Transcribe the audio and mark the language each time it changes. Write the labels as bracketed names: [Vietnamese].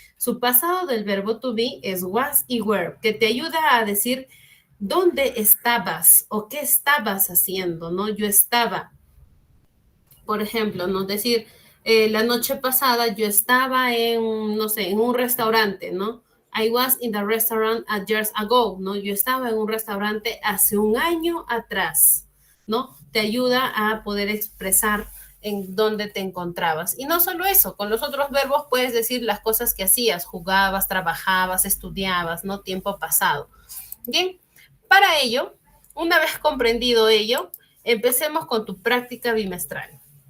[Spanish] Su pasado del verbo to be es was y were, que te ayuda a decir dónde estabas o qué estabas haciendo, ¿no? Yo estaba, por ejemplo, ¿no? Decir, la noche pasada yo estaba en, no sé, en un restaurante, ¿no? [English] I was in the restaurant a years ago, ¿no? [Spanish] Yo estaba en un restaurante hace un año atrás, ¿no? Te ayuda a poder expresar en dónde te encontrabas. Y no solo eso, con los otros verbos puedes decir las cosas que hacías, jugabas, trabajabas, estudiabas, ¿no? Tiempo pasado. Bien, para ello, una vez comprendido ello, empecemos con tu práctica bimestral.